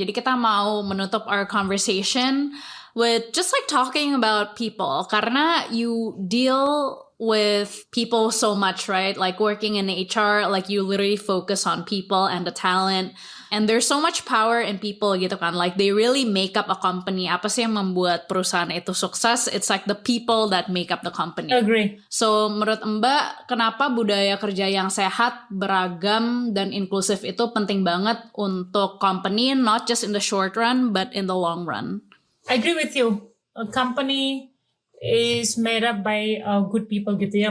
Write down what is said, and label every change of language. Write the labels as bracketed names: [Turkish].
[Indonesian] Jadi kita mau menutup [English] our conversation with just like talking about people. Karena you deal with people so much, right? Like working in HR, like you literally focus on people and the talent. And there's so much power in people [Indonesian] gitu kan. [English] Like they really make up a company. [Indonesian] Apa sih yang membuat perusahaan itu sukses? [English] It's like the people that make up the company. agree. [Indonesian] So menurut Mbak, kenapa budaya kerja yang sehat, beragam, dan inklusif itu penting banget untuk company, [English] not just in the short run, but in the long run? I agree with you. A company is made up by good people [Indonesian] gitu ya.